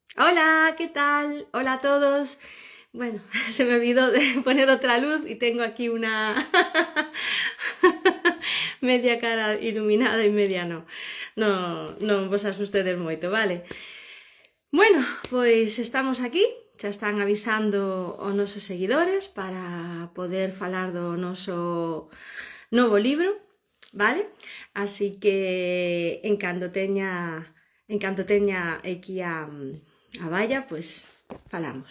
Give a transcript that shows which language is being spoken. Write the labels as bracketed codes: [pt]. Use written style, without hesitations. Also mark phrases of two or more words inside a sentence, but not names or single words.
[es] Hola, ¿qué tal? Hola a todos. Bueno, se me olvidó de poner otra luz y tengo aquí una media cara iluminada y media no. [gl] No vos asustedes moito, vale? Bueno, pois estamos aquí. Xa están avisando os nosos seguidores para poder falar do noso novo libro, vale? Así que en canto teña aquí a Valla, pois falamos.